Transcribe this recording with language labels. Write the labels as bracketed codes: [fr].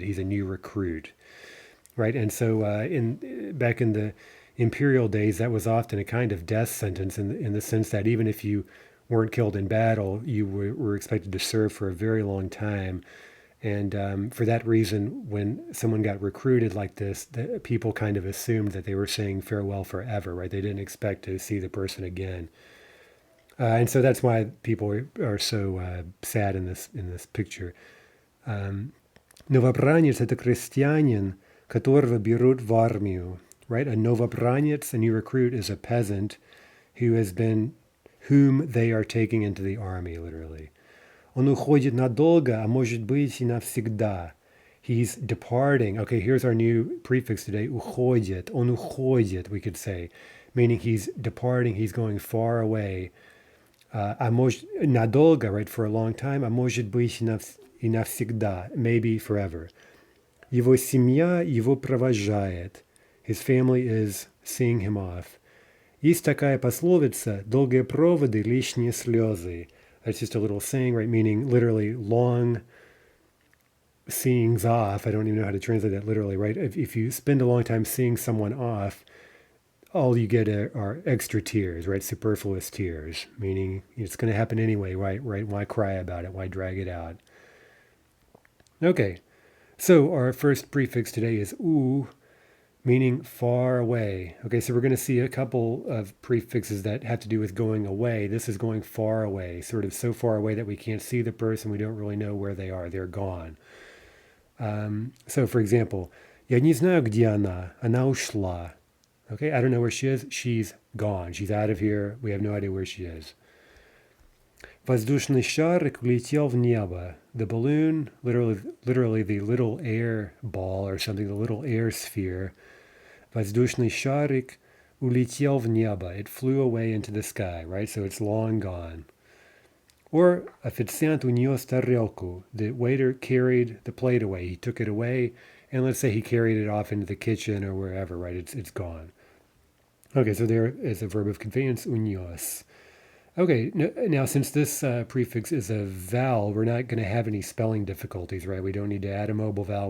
[en] He's a new recruit, right? And so back in the imperial days, that was often a kind of death sentence in the sense that even if you weren't killed in battle, you were expected to serve for a very long time. And for that reason, when someone got recruited like this, the people kind of assumed that they were saying farewell forever, right? They didn't expect to see the person again. And so that's why people are so sad in this picture. [ru] Новобранец– это крестьянин, которого берут в армию. [en] Right? A новобранец, a new recruit, is a peasant whom they are taking into the army, literally. [ru] Он уходит надолго, а может быть и навсегда. [en] He's departing. Okay, here's our new prefix today. [ru] Уходит. Он уходит, [en] we could say. Meaning he's departing, he's going far away. Надолго, right, for a long time, [ru] а может быть и навсегда, [en] maybe forever. [ru] Его семья его провожает. [en] His family is seeing him off. [ru] Есть такая пословица «долгие проводы, лишние слезы». [en] That's just a little saying, right, meaning literally long seeings off. I don't even know how to translate that literally, right? If you spend a long time seeing someone off, all you get are extra tears, right? Superfluous tears, meaning it's going to happen anyway, right? Right? Why cry about it? Why drag it out? Okay, so our first prefix today is u, meaning far away. Okay, so we're going to see a couple of prefixes that have to do with going away. This is going far away, sort of so far away that we can't see the person. We don't really know where they are. They're gone. So, for example, [ru] я не знаю, где она ушла. [en] Okay, I don't know where she is. She's gone. She's out of here. We have no idea where she is. [ru] Воздушный шарик улетел в небо. [en] The balloon, literally the little air ball or something, the little air sphere. [ru] Воздушный шарик улетел в небо. [en] It flew away into the sky, right? So it's long gone. Or [ru] официант унес тарелку. [en] The waiter carried the plate away. He took it away, and let's say he carried it off into the kitchen or wherever, right? It's gone. Okay, so there is a verb of conveyance, unios. Okay, now since this prefix is a vowel, we're not going to have any spelling difficulties, right? We don't need to add a mobile vowel.